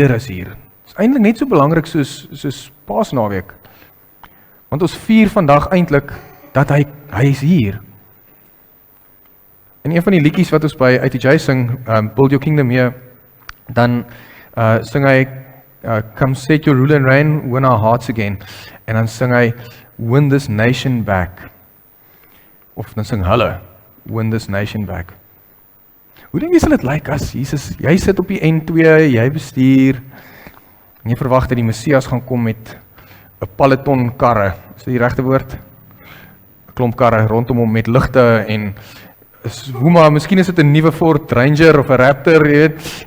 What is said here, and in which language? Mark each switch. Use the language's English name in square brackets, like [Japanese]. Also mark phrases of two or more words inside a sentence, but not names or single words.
[Afrikaans] Dit is eintlik net so belangrik soos Paasnaweek. Want ons vier vandag eintlik dat hy is hier. En een van die liedjies wat ons by ITJ sing, [English] Build Your Kingdom Here, [Afrikaans] dan sing hy [English] Come set your rule and reign, win our hearts again. [Afrikaans] En dan sing hy [English] Win this nation back. [Afrikaans] Of dan sing hulle [English] Win this nation back. [Afrikaans] Hoe dink jy sal dit lyk as Jesus, jy sit op die N2, jy bestuur, en jy verwag dat die Messias gaan kom met 'n peloton karre, is dit die regte woord? 'n Klomp karre rondom hom met ligte en miskien is dit 'n nuwe Ford Ranger of 'n Raptor, jy weet.